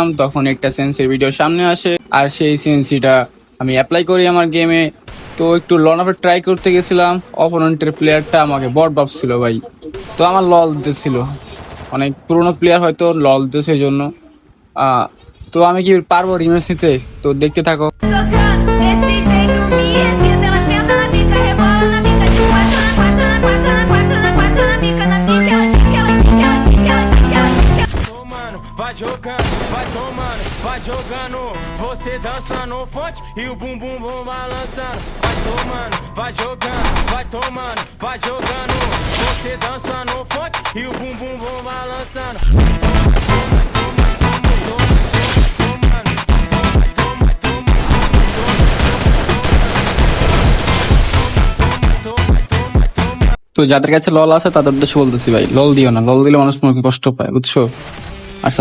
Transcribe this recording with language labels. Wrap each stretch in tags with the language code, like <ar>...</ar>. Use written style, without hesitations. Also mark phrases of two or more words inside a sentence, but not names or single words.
<bn>তখন একটা সেন্সির ভিডিও সামনে আসে, আর সেই সেন্সিটা আমি অ্যাপ্লাই করি আমার গেমে। তো একটু লন অফে ট্রাই করতে গেছিলাম, অপোনেন্টের প্লেয়ারটা আমাকে বট ভাবছিল ভাই। তো আমার লল দিতেছিল, অনেক পুরোনো প্লেয়ার হয়তো লল দিতেছে এই জন্য। তো আমি কি পারবো রিমেস নিতে? তো দেখতে থাকো।</bn> <pt>Tocando desse jeito, me excita. Ela senta na bica, rebola na bica, de quatro na quatro na quatro na quatro na quatro na bica, na bica. Ela quica, ela quica, ela quica, ela quica, ela quica. Tomando, vai jogando, vai tomando, vai jogando. Você dança no funk e o bumbum vão balançando. Vai tomando, vai jogando, vai tomando, vai jogando. Você dança no funk e o bumbum vão balançando.</pt> <bn>তো যাদের কাছে লল আছে তাদের উদ্দেশ্যে বলতেছি ভাই, লল দিও না, লল দিলে মানুষ মনে কষ্ট পায়, বুঝছো?</bn>